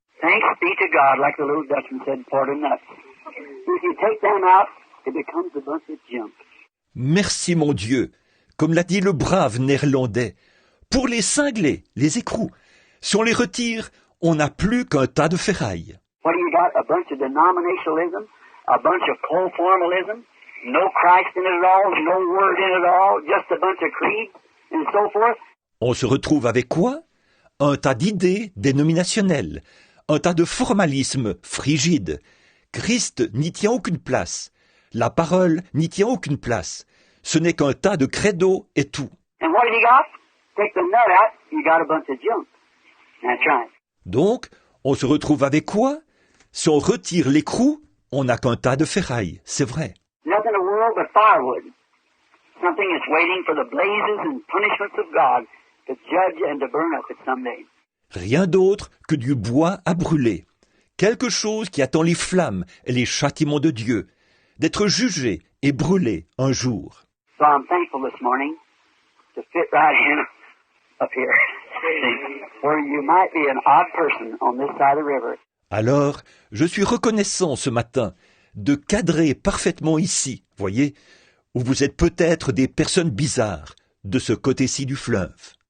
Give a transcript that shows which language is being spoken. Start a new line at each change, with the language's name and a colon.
English: Thanks be to God, like the little Dutchman said, for the nuts. If you take them out, it becomes a bunch of junk.
French: Merci mon Dieu, comme l'a dit le brave néerlandais. Pour les cinglés, les écrous, si on les retire, on n'a plus qu'un tas de ferraille.
English: What do you got? A bunch of denominationalism, a bunch of co-formalism, no Christ in it at all, no word in it at all, just a bunch of creeds and so forth.
French: On se retrouve avec quoi? Un tas d'idées dénominationnelles, un tas de formalisme frigide. Christ n'y tient aucune place. La parole n'y tient aucune place. Ce n'est qu'un tas de credo et tout.
English: And what have you got? Take the nut out, you got a bunch of junk. That's right.
French: Donc, on se retrouve avec quoi? Si on retire l'écrou, on n'a qu'un tas de ferraille, c'est vrai.
English: Nothing in the world but firewood. Something that's waiting for the blazes and punishments of God to judge and to burn up it someday.
French: Rien d'autre que du bois à brûler. Quelque chose qui attend les flammes et les châtiments de Dieu, d'être jugé et brûlé un jour.
English: So I'm thankful this morning to fit right in up here, where you might be an odd person on this side of the river.
French: Alors, je suis reconnaissant ce matin de cadrer parfaitement ici, voyez, où vous êtes peut-être des personnes bizarres de ce côté-ci du fleuve.